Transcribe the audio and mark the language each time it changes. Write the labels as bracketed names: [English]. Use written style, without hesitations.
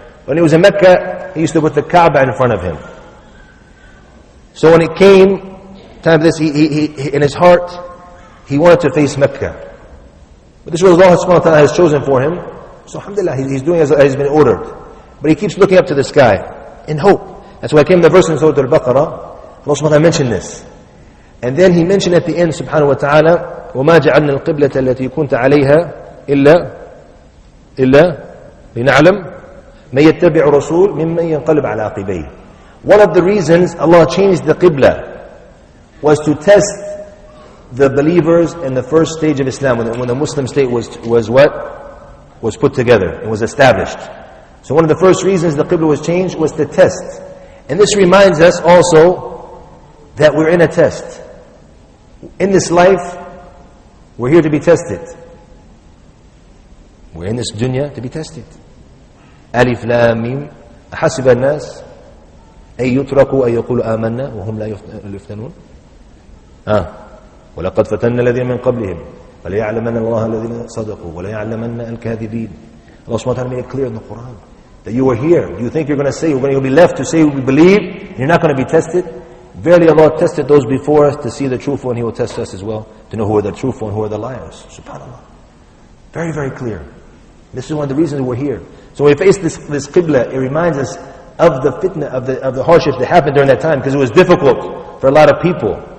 [English] When he was in Mecca, he used to put the Kaaba in front of him. So when it came time for this, he in his heart, he wanted to face Mecca. But this is what Allah subhanahu wa ta'ala has chosen for him. So alhamdulillah, he's doing as he's been ordered. But he keeps looking up to the sky in hope. That's why came the verse in Surah Al-Baqarah. Allah subhanahu wa ta'ala mentioned this. And then he mentioned at the end, subhanahu wa ta'ala, [Arabic] وَمَا جَعَلْنَا الْقِبْلَةَ الَّتِي كُنْتَ عَلَيْهَا إِلَّا لِنَعْلَمْ مَنْ يَتَّبِعُ رَسُولٍ مِمَّنْ يَنْقَلِبْ عَلَى عَقِبَيْهِ. [English] One of the reasons Allah changed the Qibla was to test the believers in the first stage of Islam, when the Muslim state was what? Was put together, it was established. So one of the first reasons the Qibla was changed was to test. And this reminds us also that we're in a test. In this life, we're here to be tested. We're in this dunya to be tested. Alif Lam Mim. [Arabic] أحسب الناس أي يتركوا أن يقولوا آمنا وهم لا يفتنون. ولقد فتنا الذين من قبلهم فليعلمن الله الذين صدقوا وليعلمن الكاذبين. [English] Allah subhanahu wa ta'ala made it clear in the Quran that you are here. Do you think you're going to say, you'll be left to say we believe, and you're not going to be tested? Verily Allah tested those before us to see the truthful, and He will test us as well to know who are the truthful and who are the liars. SubhanAllah. Very, very clear. This is one of the reasons we're here. So when we face this qibla, it reminds us of the fitna, of the hardships that happened during that time, because it was difficult for a lot of people.